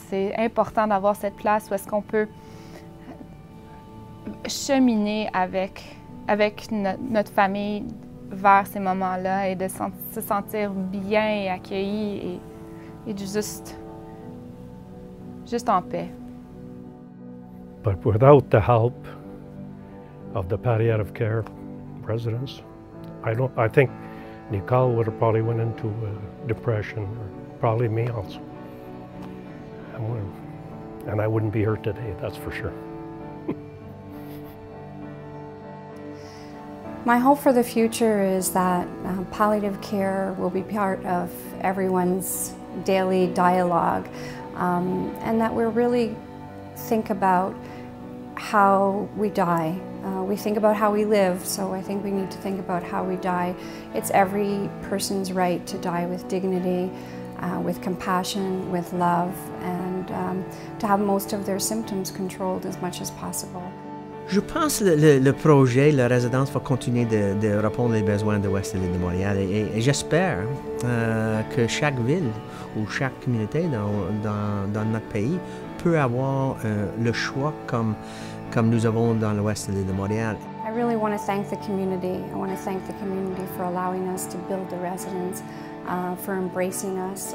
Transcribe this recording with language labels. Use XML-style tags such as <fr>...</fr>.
<fr>C'est important d'avoir cette place où est-ce qu'on peut cheminer avec notre famille vers ces moments-là et de se sentir bien et accueilli et juste en paix.</fr> <en>But without the help of the palliative care residence, I think Nicole would have probably went into depression, or probably me also. And I wouldn't be here today, that's for sure. My hope for the future is that palliative care will be part of everyone's daily dialogue, and that we'll really think about how we die. We think about how we live, so I think we need to think about how we die. It's every person's right to die with dignity, with compassion, with love, and to have most of their symptoms controlled as much as possible.</en> <fr>Je pense que le projet, la résidence va continuer de répondre aux besoins de l'Ouest de l'île de Montréal et j'espère que chaque ville ou chaque communauté dans notre pays peut avoir le choix comme nous avons dans l'Ouest de l'île de Montréal.</fr> <en>I really want to thank the community. I want to thank the community for allowing us to build the residence, for embracing us.</en>